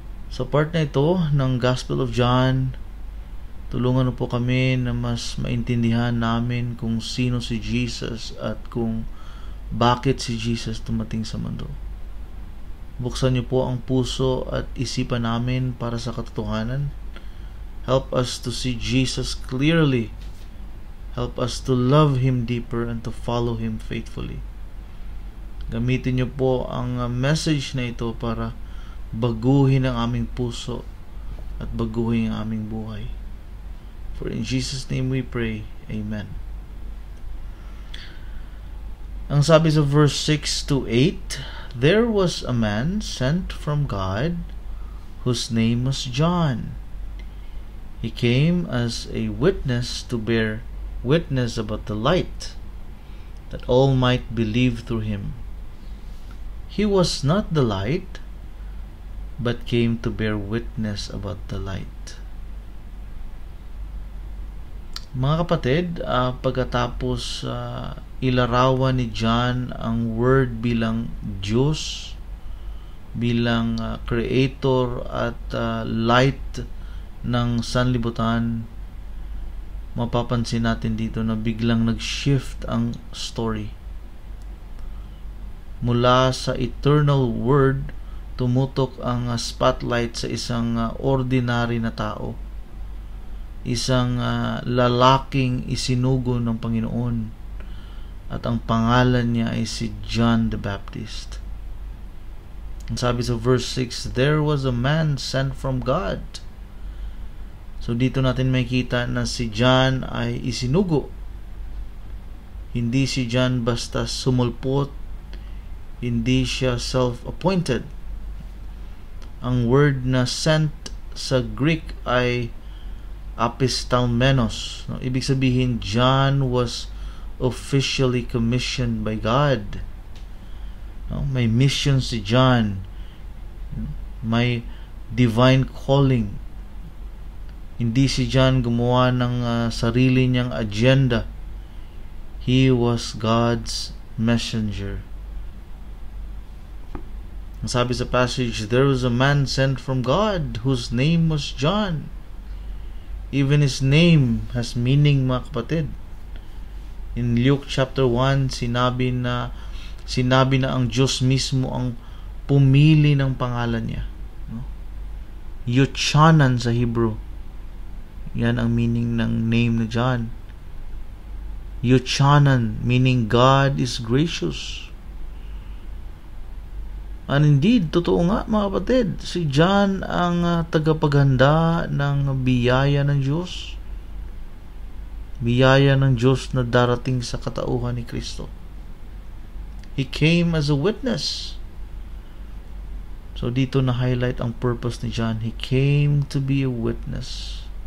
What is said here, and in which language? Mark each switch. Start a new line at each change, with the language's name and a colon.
Filipino: Sa part na ito ng Gospel of John, tulungan mo po kami na mas maintindihan namin kung sino si Jesus at kung bakit si Jesus tumating sa mundo. Buksan niyo po ang puso at isipan namin para sa katotohanan.
English: Help us to see Jesus clearly. Help us to love Him deeper and to follow Him faithfully.
Filipino: Gamitin niyo po ang message na ito para baguhin ang aming puso at baguhin ang aming buhay.
English: For in Jesus' name we pray. Amen.
Filipino: Ang sabi sa
English: verse 6 to 8, there was a man sent from God whose name was John. He came as a witness to bear witness about the light, that all might believe through him. He was not the light, but came to bear witness about the light.
Filipino: Mga kapatid, pagkatapos ilarawan ni John ang Word bilang Diyos, bilang creator at light ng sanlibutan, mapapansin natin dito na biglang nag-shift ang story. Mula sa eternal Word, tumutok ang spotlight sa isang ordinary na tao, isang lalaking isinugo ng Panginoon, at ang pangalan niya ay si John the Baptist. Ang sabi sa
English: verse 6, there was a man sent from God.
Filipino: So dito natin makikita na si John ay isinugo. Hindi si John basta sumulpot, hindi siya self-appointed. Ang word na sent sa Greek ay apistalmenos. Ibig sabihin,
English: John was officially commissioned by God.
Filipino: May mission si John. May divine calling. Hindi si John gumawa ng sarili niyang agenda.
English: He was God's messenger.
Filipino: Ang sabi sa
English: passage, there was a man sent from God whose name was John. Even his name has meaning,
Filipino: mga kapatid. In Luke chapter 1, sinabi na ang Diyos mismo ang pumili ng pangalan niya. Yochanan sa Hebrew. Yan ang meaning ng name ni John.
English: Yochanan, meaning God is gracious. And indeed,
Filipino: totoo nga mga kapatid, si John ang tagapaghanda ng biyaya ng Diyos. Biyaya ng Diyos na darating sa katauhan ni Kristo.
English: He came as a witness. So
Filipino: dito na-highlight ang purpose ni John.
English: He came to be a witness.